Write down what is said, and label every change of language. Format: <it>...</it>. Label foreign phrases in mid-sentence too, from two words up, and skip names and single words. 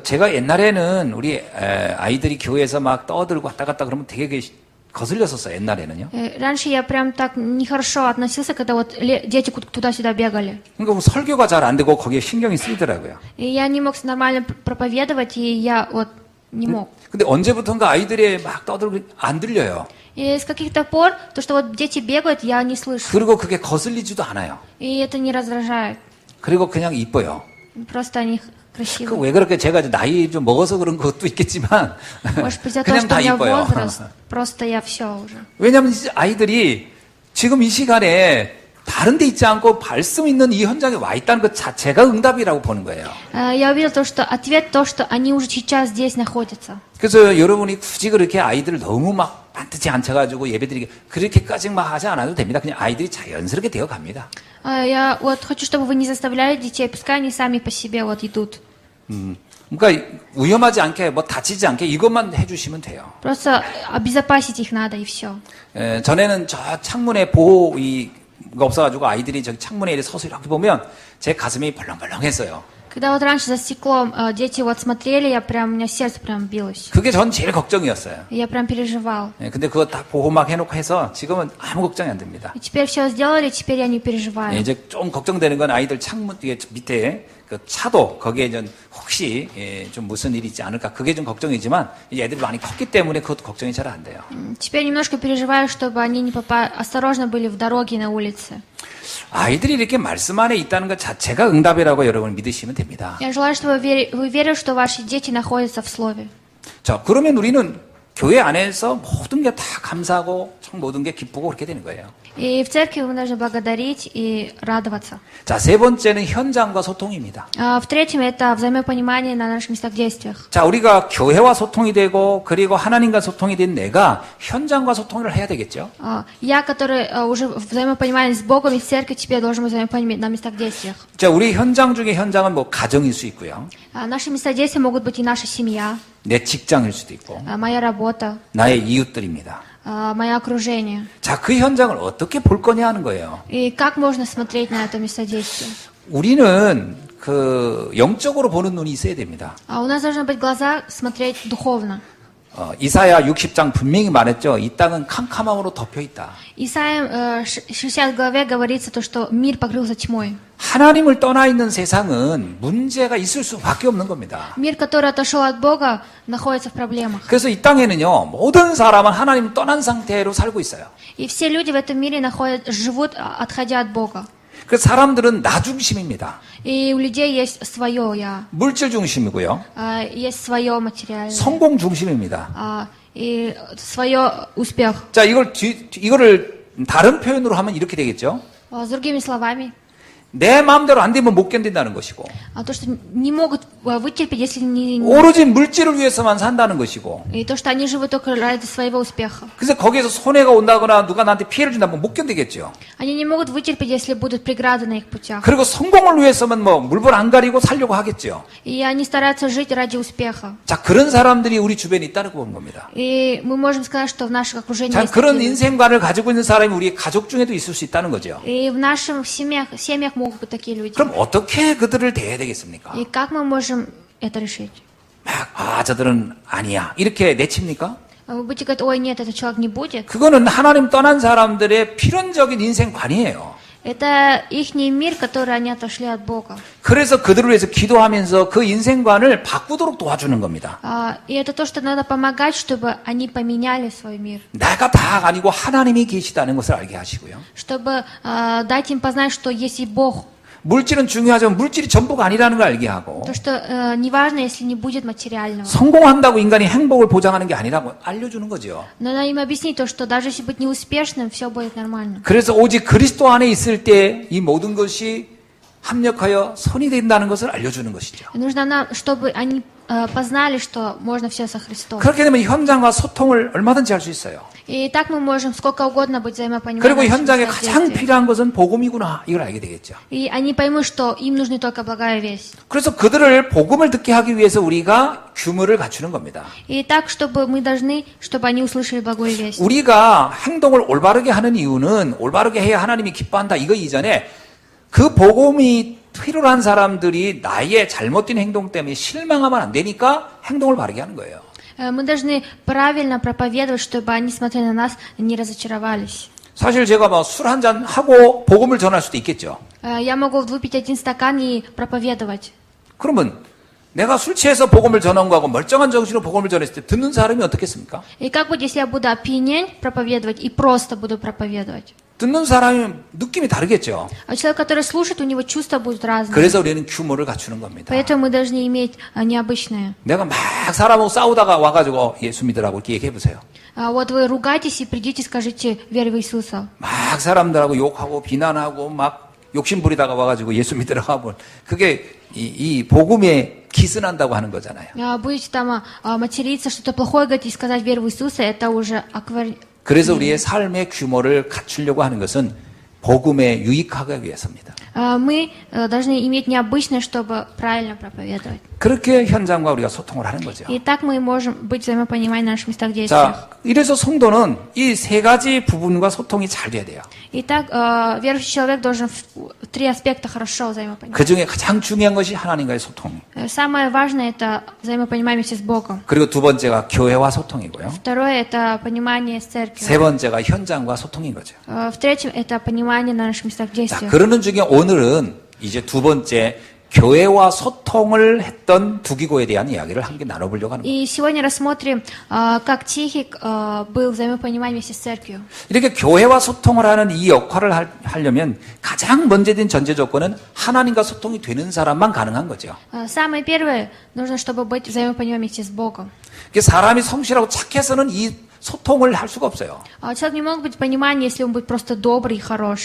<ko>제가 옛날에는 우리 아이들이 교회에서 막 떠들고 왔다 갔다 그러면 되게 거슬렸었어요. 옛날에는요.</ko> <ru>Раньше я прям так нехорошо относился, когда вот дети туда-сюда бегали.</ru> <ko>그러니까 뭐 설교가 잘 안 되고 거기에 신경이 쓰이더라고요.</ko> <ru>И я не мог нормально проповедовать, и я вот не мог.</ru> <ko>근데 언제부턴가 아이들이 막 떠들고 안 들려요.</ko> <ru>И с каких-то пор, то, что вот дети бегают, я не слышу.</ru> <ko>그리고 그게 거슬리지도 않아요.</ko> <ru>И это не раздражает.</ru> <ko>그리고 그냥 이뻐요.</ko> <ru>Просто они красивые.</ru> <ko>왜 그렇게 제가 나이 좀 먹어서 그런 것도 있겠지만</ko> <ru>Может быть, из-за того,</ru> <ko>그냥</ko> <ru>что</ru> <ko>다</ko> <ru>у меня</ru> <ko>이뻐요.</ko> <ru>возраст, просто я все уже.</ru> <ko>왜냐하면 아이들이 지금 이 시간에 다른 데 있지 않고 말씀 있는 이 현장에 와 있다는 것 자체가 응답이라고 보는 거예요.</ko> <ru>Я увидел то, что ответ то, что они уже сейчас здесь находятся.</ru> <ko>그래서 여러분이 굳이 그렇게 아이들을 너무 막 반드시 앉혀가지고 예배드리게 그렇게까지 막 하지 않아도 됩니다. 그냥 아이들이 자연스럽게 되어 갑니다.</ko> <ru>Я вот хочу, чтобы вы не заставляли детей, пускай они сами по себе вот идут.</ru> <ko>그러니까 위험하지 않게 뭐 다치지 않게 이것만 해주시면 돼요.</ko> <ru>Просто обезопасить их надо, и все.</ru> <ko>전에는 저 창문에 보호가 없어가지고 아이들이 저기 창문에 이렇게 서서 이렇게 보면 제 가슴이 벌렁벌렁했어요.</ko> <ru>Когда вот раньше за стеклом дети вот смотрели, у меня сердце прям билось.</ru> <ko>그게 전 제일 걱정이었어요.</ko> <ru>И я прям переживал.</ru> <ko>근데 그거 다 보호막 해놓고 해서 지금은 아무 걱정이 안 됩니다.</ko> <ru>И теперь все сделали, теперь я не переживаю.</ru> <ko>이제 좀 걱정되는 건 아이들 창문 뒤에 밑에 그 차도 거기에 좀 혹시 좀 무슨 일이 있지 않을까 그게 좀 걱정이지만 이제 애들이 많이 컸기 때문에 그것도 걱정이 잘 안 돼요.</ko> <ru>Теперь немножко переживаю, чтобы они не осторожно были в дороге на улице.</ru> <ko>아이들이 이렇게 말씀 안에 있다는 것 자체가 응답이라고 여러분 믿으시면 됩니다.</ko> <ru>Я желаю, чтобы вы верили, что ваши дети находятся в Слове.</ru> <ko>자, 그러면 우리는 교회 안에서 모든 게 다 감사하고 참 모든 게 기쁘고 그렇게 되는 거예요.</ko> <ru>И в церкви мы должны благодарить и радоваться.</ru> <ko>자, 세 번째는 현장과 소통입니다.</ko> <ru>В-третьем, это взаимопонимание на наших местах действиях.</ru> <ko>자, 우리가 교회와 소통이 되고 그리고 하나님과 소통이 된 내가 현장과 소통을 해야 되겠죠.</ko> <ru>Я, который уже взаимопонимание с Богом и с церковью, теперь должен быть взаимопонимание на местах действиях.</ru> <ko>자, 우리 현장 중에 현장은 뭐 가정일 수 있고요.</ko> <ru>Наши места действия могут быть и наша семья,</ru> <ko>내 직장일 수도 있고</ko> <ru>моя работа,</ru> <ko>나의 이웃들입니다.</ko> <ru>мое окружение.</ru> <ko>자, 그 현장을 어떻게 볼 거냐 하는 거예요.</ko> <ru>И как можно смотреть на это место действия?</ru> <ko>우리는 그 영적으로 보는 눈이 있어야 됩니다.</ko> <ru>У нас должны быть глаза смотреть духовно.</ru> <ko>이사야 60장 분명히 말했죠. 이 땅은 캄캄함으로 덮여 있다.</ko> <ru>Исайя 60 главе говорится то, что мир покрылся тьмой.</ru> <ko>하나님을 떠나 있는 세상은 문제가 있을 수밖에 없는 겁니다.</ko> <ru>Мир, который отошел от Бога, находится в проблемах.</ru> <ko>그래서 이 땅에는요, 모든 사람은 하나님을 떠난 상태로 살고 있어요.</ko> <ru>И все люди в этом мире живут, отходя от Бога.</ru> <ko>그래서 사람들은 나 중심입니다.</ko> <ru>И у людей есть свое «я»,</ru> <ko>물질 중심이고요.</ko> <ru>есть свое материальное,</ru> <ko>성공 중심입니다.</ko> <ru>и свое успех.</ru> <ko>자, 이거를 다른 표현으로 하면 이렇게 되겠죠.</ko> <ru>С другими словами,</ru> <ko>내 마음대로 안 되면 못 견딘다는 것이고,</ko> <ru>то, что не могут вытерпеть, если не...</ru> <ko>오로지 물질을 위해서만 산다는 것이고,</ko> <ru>И то, что они живут только ради своего успеха.</ru> <ko>그래서 거기에서 손해가 온다거나 누가 나한테 피해를 준다면 못 견디겠죠.</ko> <ru>Они не могут вытерпеть, если будут преграды на их путях.</ru> <ko>그리고 성공을 위해서만 뭐 물불 안 가리고 살려고 하겠죠.</ko> <ru>И они стараются жить ради успеха.</ru> <ko>자, 그런 사람들이 우리 주변에 있다고 보는 겁니다.</ko> <ru>И мы можем сказать, что в наших окружениях</ru> <ko>자,</ko> <ru>есть</ru> <ko>그런</ko> <ru>такие люди.</ru> <ko>인생관을 가지고 있는 사람이 우리 가족 중에도 있을 수 있다는 거죠.</ko> <ru>И в наших семьях могут быть такие люди.</ru> <ko>그럼 어떻게 그들을 대해야 되겠습니까?</ko> <ru>И как мы можем это решить?</ru> <ko>막, 저들은 아니야. 이렇게 내칩니까?</ko> <ru>Вы будете говорить, ой, нет, этот человек не будет.</ru> <ko>그거는 하나님 떠난 사람들의 필연적인 인생관이에요.</ko> <ru>Это их мир, который они отошли от Бога.</ru> <ko>그래서 그들을 위해서 기도하면서 그 인생관을 바꾸도록 도와주는 겁니다.</ko> <ru>И это то, что надо помогать, чтобы они поменяли свой мир.</ru> <ko>내가 다가 아니고 하나님이 계시다는 것을 알게 하시고요.</ko> <ru>Чтобы дать им познать, что есть и Бог.</ru> <ko>물질은 중요하지만 물질이 전부가 아니라는 걸 알게 하고</ko> <ru>То, что неважно, если не будет материального.</ru> <ko>성공한다고 인간이 행복을 보장하는 게 아니라고 알려주는 거죠.</ko> <ru>Но надо им объяснить то, что даже если быть неуспешным, все будет нормально.</ru> <ko>그래서 오직 그리스도 안에 있을 때 이 모든 것이 합력하여 손이 된다는 것을 알려주는 것이죠.</ko> <ru>Нужно нам, чтобы они познали, что можно все со Христом.</ru> <ko>그렇게 되면 현장과 소통을 얼마든지 할 수 있어요.</ko> <ru>И так мы можем сколько угодно быть взаимопониманием.</ru> <ko>그리고 현장에 가장 필요한 것은 복음이구나 이걸 알게 되겠죠.</ko> <ru>И они поймут, что им нужны только благая весть.</ru> <ko>그래서 그들을 복음을 듣게 하기 위해서 우리가 규모를 갖추는 겁니다.</ko> <ru>И так, чтобы мы должны, чтобы они услышали благую весть.</ru> <ko>우리가 행동을 올바르게 하는 이유는 올바르게 해야 하나님이 기뻐한다 이거 이전에 그 복음이 필요로 한 사람들이 나의 잘못된 행동 때문에 실망하면 안 되니까 행동을 바르게 하는 거예요.</ko> <ru>Мы должны правильно проповедовать, чтобы они, смотря на нас, не разочаровались.</ru> <ko>사실 제가 뭐 술 한 잔 하고 복음을 전할 수도 있겠죠.</ko> <ru>Я могу выпить один стакан и проповедовать.</ru> <ko>그러면 내가 술 취해서 복음을 전한 거하고 멀쩡한 정신으로 복음을 전했을 때 듣는 사람이 어떻겠습니까?</ko> <ru>И как будет, если я буду опьянен проповедовать и просто буду проповедовать?</ru> <ko>듣는 사람이 느낌이 다르겠죠.</ko> <ru>А человек, который слушает, у него чувства будут разные.</ru> <ko>그래서 우리는 규모를 갖추는 겁니다.</ko> <ru>Поэтому мы должны иметь необычное.</ru> <ko>내가 막 사람하고 싸우다가 와가지고 예수 믿으라고 이렇게 얘기해 보세요.</ko> <ru>Вот вы ругайтесь и придите, скажите верь в Иисуса.</ru> <ko>막 사람들하고 욕하고 비난하고 막 욕심 부리다가 와가지고 예수 믿으라고 하면 그게 이 복음에 기스난다고 하는 거잖아요.</ko> <ru>Будете там материться, что-то плохое говорить и сказать верь в Иисуса, это уже</ru> <ko>그래서 우리의 삶의 규모를 갖추려고 하는 것은 복음에 유익하기 위해서입니다.</ko> <ru>Мы должны иметь необычное, чтобы правильно проповедовать.</ru> <ko>그렇게 현장과 우리가 소통을 하는 거죠.</ko> <ru>И так мы можем быть взаимопониманием на наших местах действия.</ru> <ko>자, 이래서 성도는 이 세 가지 부분과 소통이 잘 돼야 돼요.</ko> <ru>Итак, верующий человек должен в три аспекта хорошо взаимопонимать.</ru> <ko>그 중에 가장 중요한 것이 하나님과의 소통.</ko> <ru>Самое важное – это взаимопонимание с Богом.</ru> <ko>그리고 두 번째가 교회와 소통이고요.</ko> <ru>Второе – это понимание с церковью.</ru> <ko>세 번째가 현장과 소통인 거죠.</ko> <ru>В-третьем – это понимание на наших местах</ru> <ko>자,</ko> <ru>действия.</ru> <ko>그러는 중에 오늘은 이제 두 번째 교회와 소통을 했던 두기고에 대한 이야기를 함께 나눠보려고 하는 거예요.</ko> <ru>И сегодня рассмотрим, как Тихик был взаимопониманием вместе с церковью.</ru> <ko>이렇게 교회와 소통을 하는 이 역할을 하려면 가장 먼저 된 전제 조건은 하나님과 소통이 되는 사람만 가능한 거죠.</ko> <ru>Самое первое, нужно, чтобы быть взаимопониманием вместе с Богом.</ru> <ko>사람이 성실하고 착해서는 이 소통을 할 수가 없어요.</ko> <ru>Человек не может быть понимания, если он будет просто добрый и хорош.</ru>